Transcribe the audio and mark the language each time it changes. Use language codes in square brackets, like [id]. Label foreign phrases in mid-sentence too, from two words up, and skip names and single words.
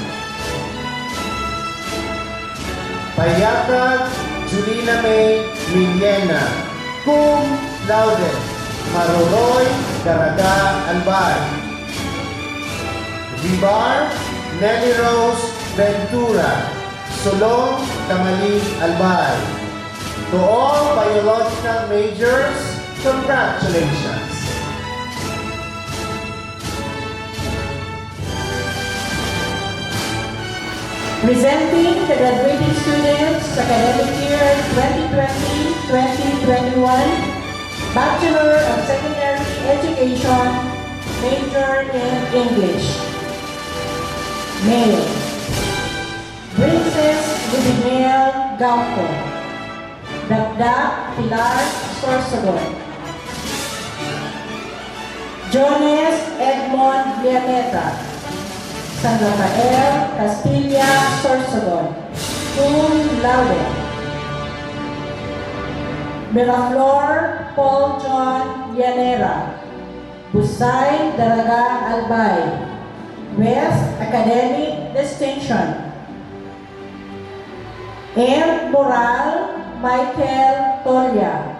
[en] Payakag Julina May Miliena, [la] cum laude, [en] Maruroy, Daraga, Albay. Vivar Nelly Rose Ventura, Solong, Kamalig, Albay. To all biological majors, congratulations! Presenting the graduating students academic year 2020-2021, Bachelor of Secondary Education, major in English. Male. Princess Ludinel Gauco. Dagdag Pilar Sorsogon. Jones Edmond Vianeta. San Rafael Castilla Sorsogon. [la] Cum laude. [en] Miraflor Paul John Llanera. Busay Daraga Albay. West Academic Distinction. M. Moral Michael Tolia.